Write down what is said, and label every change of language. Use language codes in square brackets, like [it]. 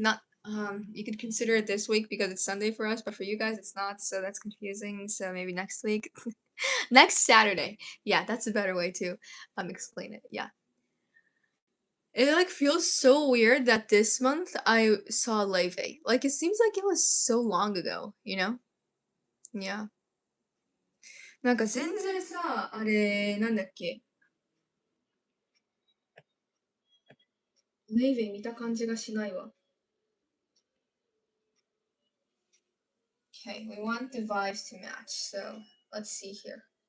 [en] Not you could consider it this week because it's Sunday for us, but for you guys it's not, so that's confusing. So maybe next week. Next Saturday. Yeah, that's a better way to explain it. Yeah. It like feels so weird that this month I saw Leve. Like it seems like it was so long ago, you know? Yeah. [ja] なんか全然さ、あれ、なんだっけ。レイベ見た感じがしないわ。 [en] Okay, we want the vibes to match, so let's see here.